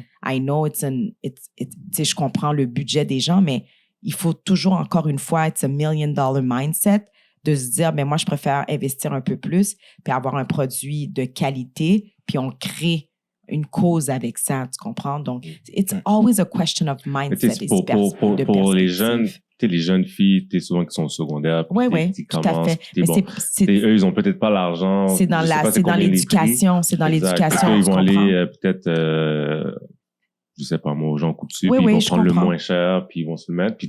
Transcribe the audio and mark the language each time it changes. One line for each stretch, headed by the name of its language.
English: I know
French: je comprends le budget des gens, mais il faut toujours, encore une fois,
English: it's a $1 million mindset
French: de se dire, moi, je préfère investir un peu plus puis avoir un produit de qualité, puis on crée une cause avec ça, tu comprends? Donc,
English: it's always a question of mindset.
French: Pour les jeunes, les jeunes filles, souvent qui sont au secondaire, qui tout à fait. Eux, ils ont peut-être pas l'argent. C'est dans l'éducation. C'est dans l'éducation. Ils vont aller peut-être, je sais pas moi, aux gens coutus, puis ils vont prendre le moins cher, puis ils vont se le mettre.